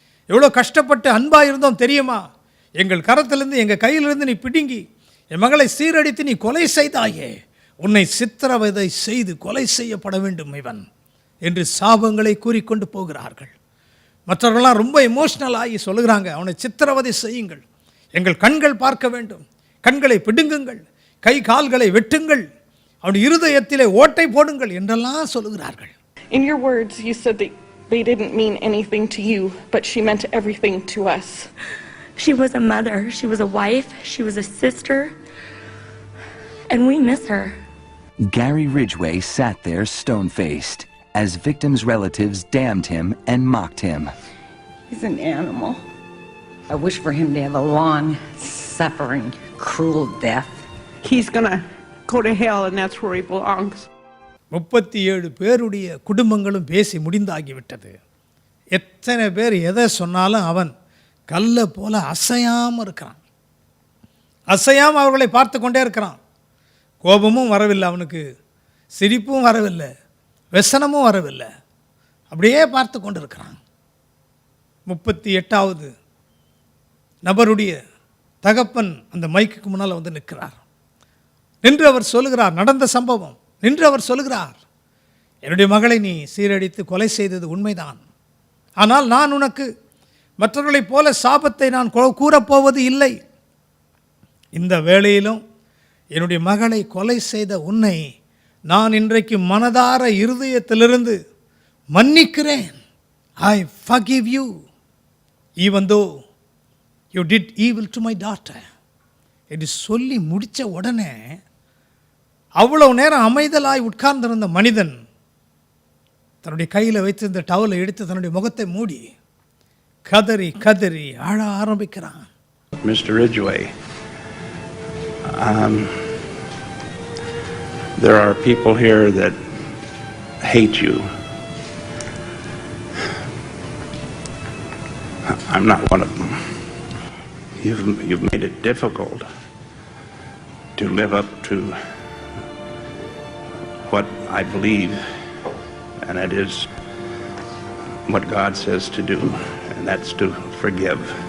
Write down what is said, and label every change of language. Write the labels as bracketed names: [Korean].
[Tamil] எவ்வளோ கஷ்டப்பட்டு அன்பாக இருந்தோம் தெரியுமா? எங்கள் கரத்திலிருந்து, எங்கள் கையிலிருந்து நீ பிடுங்கி என் மகளை சீரடித்து நீ கொலை செய்தாயே, உன்னை சித்திரவதை செய்து கொலை செய்யப்பட வேண்டும் இவன் என்று சாபங்களை கூறிக்கொண்டு போகிறார்கள். மற்றவர்களாம் ரொம்ப எமோஷ்னல் ஆகி சொல்லுகிறாங்க, அவனை சித்திரவதை செய்யுங்கள், எங்கள் கண்கள் பார்க்க வேண்டும், கண்களை பிடுங்குங்கள், கை கால்களை வெட்டுங்கள், அவனுடைய இருதயத்திலே ஓட்டை போடுங்கள் என்றெல்லாம் சொல்லுகிறார்கள். [English] In your words, you said that They didn't mean anything to you, but she meant everything to us. She was a mother, she was a wife, she was a sister, and we miss her. Gary Ridgway sat there stone-faced as victims' relatives damned him and mocked him. He's an animal. I wish for him to have a long, suffering, cruel death. He's gonna go to hell, and that's where he belongs. [Tamil] 37 பேருடைய குடும்பங்களும் பேசி முடிந்தாகிவிட்டது. எத்தனை பேர் எதை சொன்னாலும் அவன் கல்லை போல அசையாமல் இருக்கிறான். அசையாமல் அவர்களை பார்த்து கொண்டே இருக்கிறான். கோபமும் வரவில்லை அவனுக்கு, சிரிப்பும் வரவில்லை, व्यसனமும் வரவில்லை, அப்படியே பார்த்து கொண்டு இருக்கிறான். 38வது நபருடைய தகப்பன் அந்த மைக்குக்கு முன்னால் வந்து நிற்கிறார். நின்று அவர் சொல்லுகிறார், நடந்த சம்பவம் நின்று அவர் சொல்லுகிறார், என்னுடைய மகளை நீ சீரடித்து கொலை செய்தது உண்மைதான். ஆனால் நான் உனக்கு மற்றவர்களைப் போல சாபத்தை நான் கூறப்போவது இல்லை. இந்த வேளையிலும் என்னுடைய மகளை கொலை செய்த உன்னை நான் இன்றைக்கு மனதார இருதயத்திலிருந்து மன்னிக்கிறேன். [English] I forgive you even though you did evil to my daughter. [Tamil] என்று சொல்லி முடித்த உடனே அவ்வளவு நேரம் அமைதலாய் உட்கார்ந்திருந்த மனிதன் தன்னுடைய கையில் வைத்திருந்த டவலை எடுத்து தன்னுடைய முகத்தை மூடி கதறி கதறி அழ ஆரம்பிக்கிறான். [English] Mr. Ridgway, there are people here that hate you. I'm not one of them. You've made it difficult to live up to what I believe, and it is what God says to do, and that's to forgive.